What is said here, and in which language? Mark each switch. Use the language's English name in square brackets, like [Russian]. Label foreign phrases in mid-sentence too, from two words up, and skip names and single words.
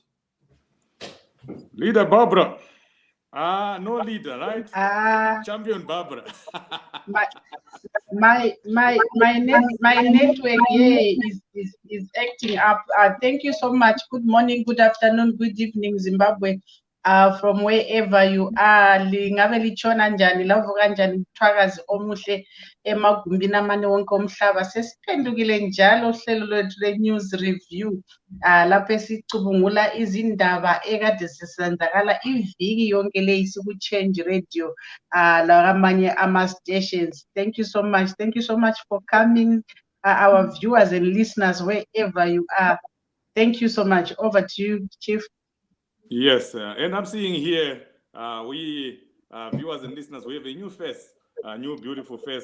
[English] Leader Barbara. No leader, right? Champion Barbara. my network here is acting up. Thank you so much. Good morning, good afternoon, good evening, Zimbabwe. From wherever you are, [North Ndebele] lingabe lichona njani lavuka njani mthwakazi omuhle emagumbini amane wonke omhlaba. Sesiphendukile njalo uhlelo lwethu le- [English] news review [North Ndebele] lapho esicubungula izindaba ekade zisenzakala iviki yonke le isiku-Change Radio lakamanye ama-stations. [English] Thank you so much. Thank you so much for coming, our viewers and listeners wherever you are. Thank you so much. Over to you, Chief. Yes, and I'm seeing here, we viewers and listeners, we have a new face, a new beautiful face.